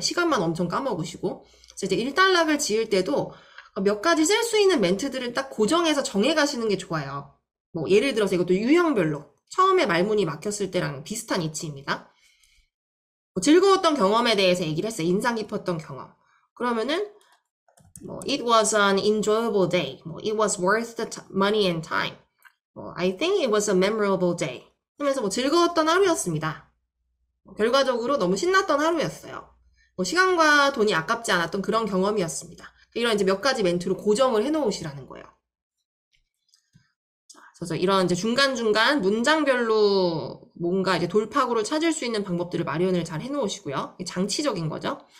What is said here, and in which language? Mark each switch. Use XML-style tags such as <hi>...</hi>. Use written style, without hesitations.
<ko>시간만 엄청 까먹으시고. 그래서 이제 일단락을 지을 때도 몇 가지 쓸 수 있는 멘트들을 딱 고정해서 정해가시는 게 좋아요. 뭐 예를 들어서 이것도 유형별로 처음에 말문이 막혔을 때랑 비슷한 이치입니다. 뭐 즐거웠던 경험에 대해서 얘기를 했어요. 인상 깊었던 경험. 그러면은 뭐</ko> <en>it was an enjoyable day. 뭐 it was worth the money and time. I think it was a memorable day.</en> <ko>하면서 뭐 즐거웠던 하루였습니다. 결과적으로 너무 신났던 하루였어요. 시간과 돈이 아깝지 않았던 그런 경험이었습니다. 이런 이제 몇 가지 멘트로 고정을 해놓으시라는 거예요. 자, 그래서 이런 이제 중간중간 문장별로 뭔가 이제 돌파구를 찾을 수 있는 방법들을 마련을 잘 해놓으시고요. 장치적인 거죠.</ko>